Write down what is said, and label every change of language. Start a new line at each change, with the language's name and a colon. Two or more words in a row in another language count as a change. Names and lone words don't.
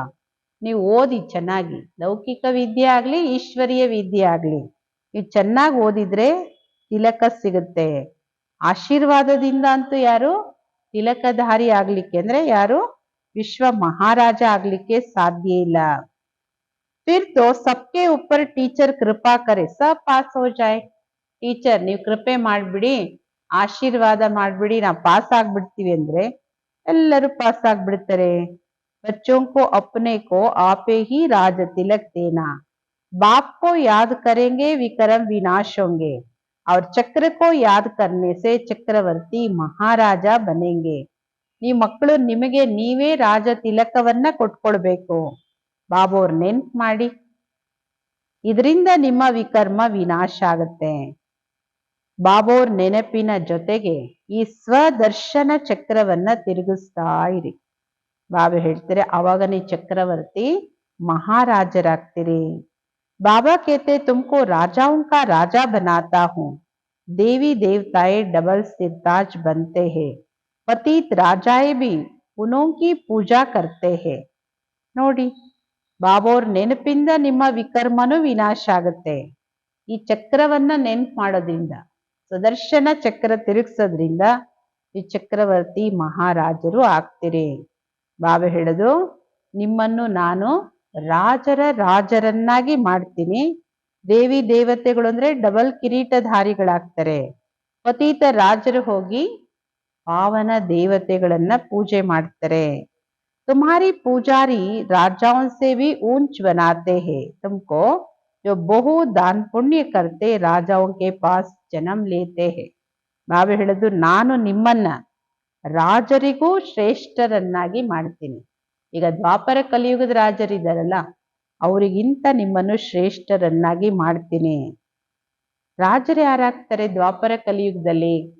Kannada: ನೀವು ಓದಿ ಚೆನ್ನಾಗಿ, ಲೌಕಿಕ ವಿದ್ಯೆ ಆಗ್ಲಿ ಈಶ್ವರೀಯ ವಿದ್ಯೆ ಆಗ್ಲಿ, ನೀವು ಚೆನ್ನಾಗಿ ಓದಿದ್ರೆ ತಿಲಕ ಸಿಗುತ್ತೆ. ಆಶೀರ್ವಾದದಿಂದ ಅಂತೂ ಯಾರು ತಿಲಕಧಾರಿ ಆಗ್ಲಿಕ್ಕೆ ಅಂದ್ರೆ ಯಾರು ವಿಶ್ವ ಮಹಾರಾಜ ಆಗ್ಲಿಕ್ಕೆ ಸಾಧ್ಯ ಇಲ್ಲ.
Hindi: फिर तो सबके ऊपर टीचर कृपा करे सब पास हो जाए.
Kannada: ಟೀಚರ್ ನೀವು ಕೃಪೆ ಮಾಡ್ಬಿಡಿ, ಆಶೀರ್ವಾದ ಮಾಡ್ಬಿಡಿ, ನಾವು ಪಾಸ್ ಆಗ್ಬಿಡ್ತೀವಿ ಅಂದ್ರೆ ಎಲ್ಲರೂ ಪಾಸ್ ಆಗ್ಬಿಡ್ತಾರೆ.
Hindi: बच्चों को अपने को आपे ही राज तिलक देना. बाप को याद करेंगे विक्रम विनाश होंगे और चक्र को याद करने से चक्रवर्ती महाराज बनेंगे.
Kannada: ಈ ಮಕ್ಕಳು ನಿಮಗೆ ನೀವೇ ರಾಜ ತಿಲಕವನ್ನ ಕೊಟ್ಕೊಳ್ಬೇಕು. ಬಾಬೋರ್ ನೆನ್ಪ್ ಮಾಡಿ, ಇದರಿಂದ ನಿಮ್ಮ ವಿಕರ್ಮ ವಿನಾಶ ಆಗತ್ತೆ. ಬಾಬೋರ್ ನೆನಪಿನ ಜೊತೆಗೆ ಈ ಸ್ವದರ್ಶನ ಚಕ್ರವನ್ನ ತಿರುಗಿಸ್ತಾ ಇರಿ. ಬಾಬಾ ಹೇಳ್ತಾರೆ ಅವಾಗ ನೀ ಚಕ್ರವರ್ತಿ ಮಹಾರಾಜರಾಗ್ತೀರಿ.
Hindi: बाबा कहते तुमको राजाओं का राजा बनाता हूं. देवी देवताएं डबल सिरताज बनते हैं. पतित राजाएं भी उन्हों की पूजा करते हैं.
Kannada: ನೋಡಿ, ಬಾಬೋರ್ ನೆನಪಿಂದ ನಿಮ್ಮ ವಿಕರ್ಮನು ವಿನಾಶ ಆಗುತ್ತೆ. ಈ ಚಕ್ರವನ್ನ ನೆನ್ಪು ಮಾಡೋದ್ರಿಂದ, ಸುದರ್ಶನ ಚಕ್ರ ತಿರುಗಿಸೋದ್ರಿಂದ ಈ ಚಕ್ರವರ್ತಿ ಮಹಾರಾಜರು ಆಗ್ತೀರಿ. ಬಾಬಾ ಹೇಳೋದು, ನಿಮ್ಮನ್ನು ನಾನು ರಾಜರನ್ನಾಗಿ ಮಾಡ್ತೀನಿ. ದೇವಿ ದೇವತೆಗಳು ಅಂದ್ರೆ ಡಬಲ್ ಕಿರೀಟಧಾರಿಗಳಾಗ್ತಾರೆ. ಪತೀತ ರಾಜರು ಹೋಗಿ ಪಾವನ ದೇವತೆಗಳನ್ನ ಪೂಜೆ ಮಾಡ್ತಾರೆ.
Hindi: तुम्हारी पुजारी राजाओं से भी ऊंच बनाते हैं. तुमको जो बहु दान पुण्य करते राजाओं के पास जन्म लेते हैं.
Kannada: ಬಾಬಾ ಹೇಳೋದು, ನಾನು ನಿಮ್ಮನ್ನ ರಾಜರಿಗೂ ಶ್ರೇಷ್ಠರನ್ನಾಗಿ ಮಾಡ್ತೀನಿ. ಈಗ ದ್ವಾಪರ ಕಲಿಯುಗದ ರಾಜರಿದ್ದಾರಲ್ಲ, ಅವರಿಗಿಂತ ನಿಮ್ಮನ್ನು ಶ್ರೇಷ್ಠರನ್ನಾಗಿ ಮಾಡ್ತೀನಿ. ರಾಜರು ಯಾರಾಗ್ತಾರೆ ದ್ವಾಪರ ಕಲಿಯುಗದಲ್ಲಿ?